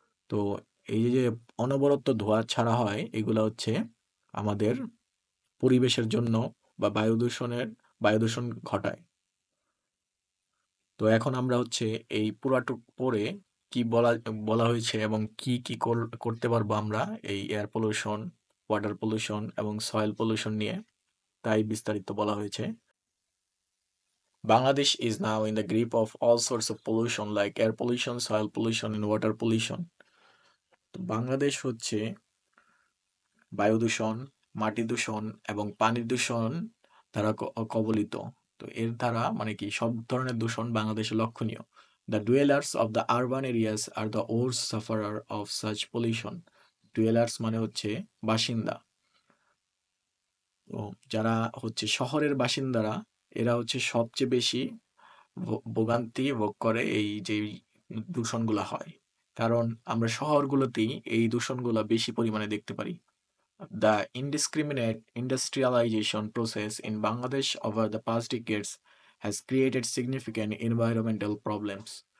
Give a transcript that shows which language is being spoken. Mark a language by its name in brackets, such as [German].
[Bangla] তো এই যে অনবরত ধোঁয়া ছাড়া হয় এগুলা হচ্ছে আমাদের পরিবেশের জন্য বা বায়ু দূষণ ঘটায়। তো এখন আমরা হচ্ছে এই পুরাটুক পড়ে কি বলা হয়েছে এবং কি করতে পারবো আমরা এই এয়ার পলিউশন, ওয়াটার পলিউশন এবং সয়েল পলিউশন নিয়ে, তাই বিস্তারিত বলা হয়েছে। [English] Bangladesh is now in the grip of all sorts of pollution like air pollution, soil pollution and water pollution. [Bangla] তো বাংলাদেশ হচ্ছে বায়ু দূষণ, মাটি দূষণ এবং পানি দূষণ দ্বারা কবলিত। তো এর দ্বারা মানে কি সব ধরনের দূষণ বাংলাদেশে লক্ষণীয়। [English] The dwellers of the urban areas are the worst sufferer of such pollution. [Bangla] Dwellers মানে হচ্ছে বাসিন্দা। তো যারা হচ্ছে শহরের বাসিন্দারা, এরা হচ্ছে সবচেয়ে বেশি ভোগান্তি ভোগ করে এই যে দূষণগুলা হয়। কারণ আমরা শহরগুলোতেই এই দূষণগুলা বেশি পরিমাণে দেখতে পারি। [English] The indiscriminate industrialization process in Bangladesh over the past decades has created significant environmental problems.